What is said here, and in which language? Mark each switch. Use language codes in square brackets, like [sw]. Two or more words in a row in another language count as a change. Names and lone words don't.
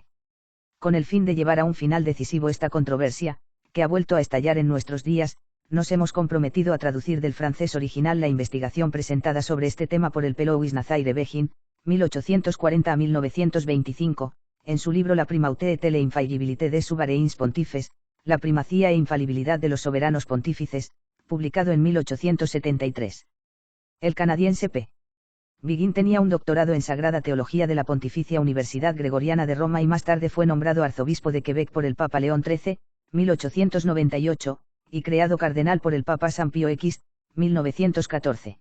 [es] Con el fin de llevar a un final decisivo esta controversia, que ha vuelto a estallar en nuestros días, nos hemos comprometido a traducir del francés original la investigación presentada sobre este tema por el Pelouis Nazaire Begin, 1840 a 1925, en su libro La primauté et l'infaillibilité des souverains pontifes, la primacía e infalibilidad de los soberanos pontífices, publicado en 1873. El canadiense P. Begin tenía un doctorado en Sagrada Teología de la Pontificia Universidad Gregoriana de Roma y más tarde fue nombrado arzobispo de Quebec por el Papa León XIII, 1898, y creado cardenal por el Papa San Pío X, 1914.